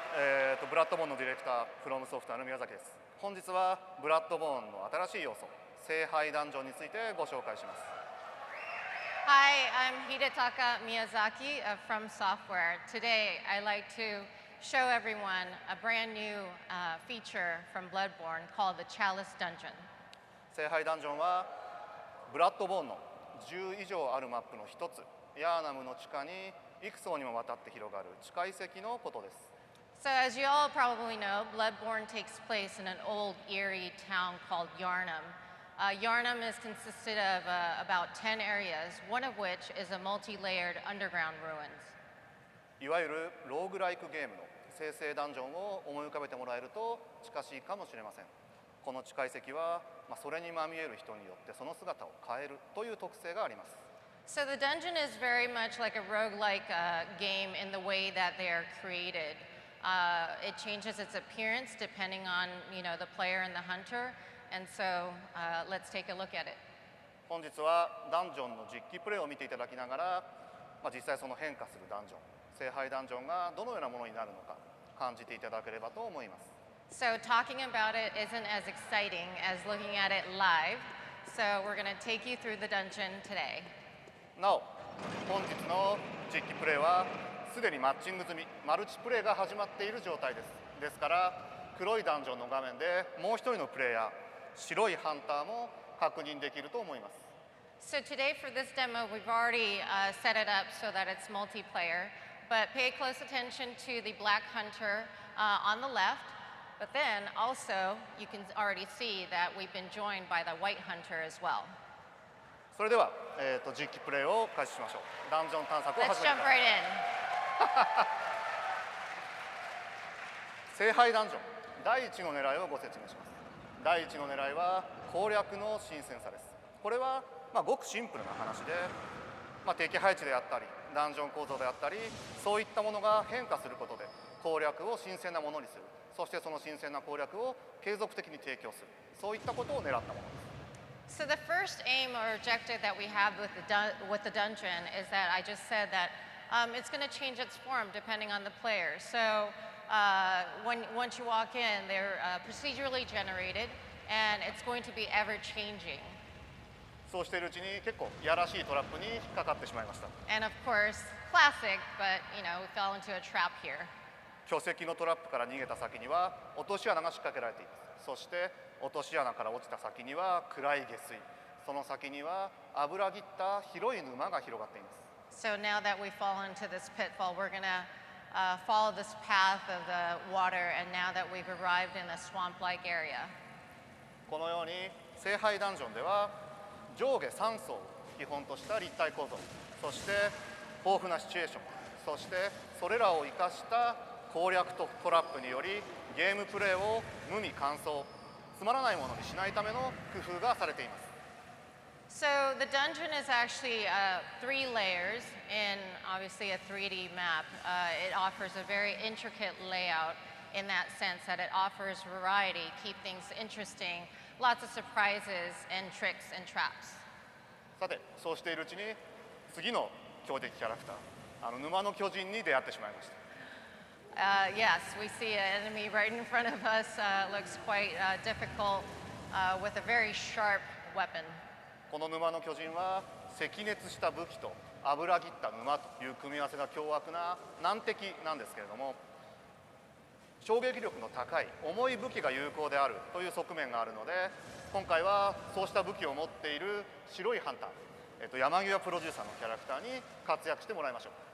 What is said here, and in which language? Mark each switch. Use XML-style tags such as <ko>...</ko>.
<ja>ブラッドボーンのディレクター、フロムソフトウェアの宮崎です。本日はブラッドボーンの新しい要素、聖杯ダンジョンについてご紹介します。</ja> <en>Hi, I'm Hidetaka Miyazaki from Software. Today, I'd like to show everyone a brand new feature from Bloodborne called the Chalice Dungeon.</en> <ja>聖杯ダンジョンはブラッドボーンの10以上あるマップの一つ、ヤーナムの地下に幾層にもわたって広がる地下遺跡のことです。</ja> <en>So as you all probably know, Bloodborne takes place in an old eerie town called Yharnam. Yharnam is consisted of about 10 areas, one of which is a multi-layered underground ruins.</en> <ja>いわゆるローグライクゲームの生成ダンジョンを思い浮かべてもらえると近しいかもしれません。この地下遺跡は、それにまみえる人によってその姿を変えるという特性があります。</ja> <en>So the dungeon is very much like a roguelike game in the way that they are created. It changes its appearance depending on, the player and the hunter. And so let's take a look at it.</en> <ja>本日はダンジョンの実機プレイを見ていただきながら、実際その変化するダンジョン、聖杯ダンジョンがどのようなものになるのか感じていただければと思います。</ja> <en>So talking about it isn't as exciting as looking at it live. So we're going to take you through the dungeon today.</en> <ja>なお、本日の実機プレイはすでにマッチング済み、マルチプレイが始まっている状態です。ですから、黒いダンジョンの画面でもう一人のプレイヤー、白いハンターも確認できると思います。</ja> <en>So today for this demo, we've already set it up so that it's multiplayer, but pay close attention to the black hunter on the left, but then also you can already see that we've been joined by the white hunter as well.</en> <ja>それでは、実機プレイを開始しましょう。ダンジョン探索を始めてください。</ja> <en>Let's jump right in.</en> <ja>聖杯ダンジョン第1の狙いをご説明します。第1の狙いは攻略の新鮮さです。これは、ごくシンプルな話で、敵配置であったりダンジョン構造であったりそういったものが変化することで攻略を新鮮なものにする、そしてその新鮮な攻略を継続的に提供する、そういったことを狙ったものです。</ja> <en>So the first aim or objective that we have with the dungeon is that I just said that it's going to change its form depending on the player. So once you walk in, they're procedurally generated, and it's going to be ever-changing.</en> <ja>そうしているうちに結構やらしいトラップに引っかかってしまいました。</ja> <en>And of course, classic, but we fell into a trap here.</en> <ja>巨石のトラップから逃げた先には落とし穴が仕掛けられています。そして落とし穴から落ちた先には暗い下水、その先には油ぎった広い沼が広がっています。</ja> <en>So now that we've fallen into this pitfall, we're going to follow this path of the water, and now that we've arrived in a swamp-like area.</en> <ja>このように聖杯ダンジョンでは上下3層を基本とした立体構造、そして豊富なシチュエーション、そしてそれらを生かした攻略とトラップによりゲームプレーを無味乾燥、つまらないものにしないための工夫がされています。</ja> <en>So the dungeon is actually 3 layers in obviously a 3D map. It offers a very intricate layout in that sense that it offers variety, keep things interesting, lots of surprises and tricks and traps.</en> <ja>さて、そうしているうちに次の強敵キャラクター、沼の巨人に出会ってしまいました。</ja> <en>Yes, we see an enemy right in front of us. Looks quite difficult with a very sharp weapon.</en> <ja>この沼の巨人は赤熱した武器と油切った沼という組み合わせが凶悪な難敵なんですけれども、衝撃力の高い重い武器が有効であるという側面があるので、今回はそうした武器を持っている白いハンター、山際プロデューサーのキャラクターに活躍してもらいましょう。</ja>